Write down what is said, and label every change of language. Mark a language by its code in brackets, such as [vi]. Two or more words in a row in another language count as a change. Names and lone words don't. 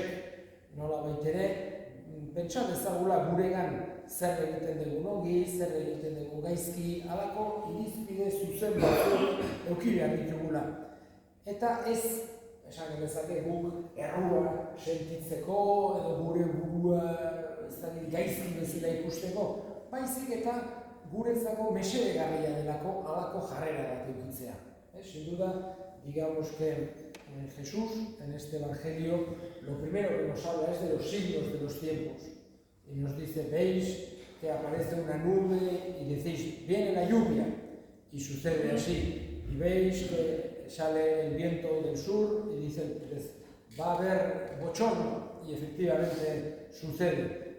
[eu] Nola baitere, pentsa dezagula guregan zer egiten dugu ongi, zer egiten dugu gaizki, halako irizpide zuzen batzuk eduki behar ditugula. Eta ez, esan genezake guk errua sentitzeko edo gure burua gaizki bezala ikusteko, baizik eta guretzako mesedegarria delako halako jarrera bat edukitzea. [es] Sin duda, digamos que Jesús en este evangelio lo primero que nos habla es de los signos de los tiempos. Y nos dice, veis que aparece una nube y decís, viene la lluvia, y sucede así. Y veis que sale el viento del sur y dice, va a haber bochorno, y efectivamente sucede.